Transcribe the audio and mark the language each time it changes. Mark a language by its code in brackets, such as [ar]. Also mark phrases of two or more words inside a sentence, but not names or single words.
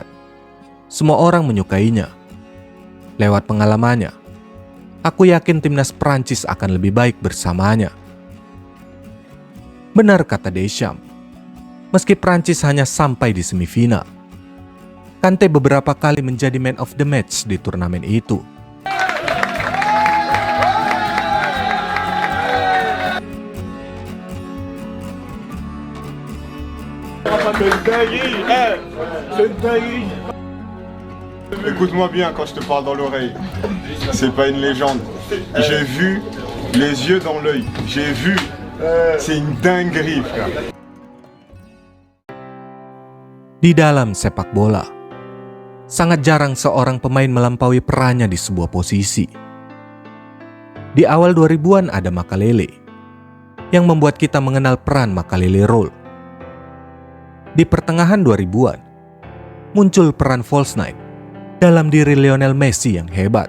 [id] Semua orang menyukainya. Lewat pengalamannya, aku yakin timnas Prancis akan lebih baik bersamanya." Benar kata Deschamps. Meski Prancis hanya sampai di semifinal, Kante beberapa kali menjadi [en] man of the match [id] di turnamen itu. [fr] Écoute-moi bien quand je te parle dans l'oreille. C'est pas une légende. J'ai vu les yeux dans l'œil. J'ai vu. C'est une dinguerie, frère. [id] Di dalam sepak bola, sangat jarang seorang pemain melampaui perannya di sebuah posisi. Di awal 2000-an ada Makalele, yang membuat kita mengenal peran Makalele Role. Di pertengahan 2000-an, muncul peran [en] false nine [id] dalam diri Lionel Messi yang hebat.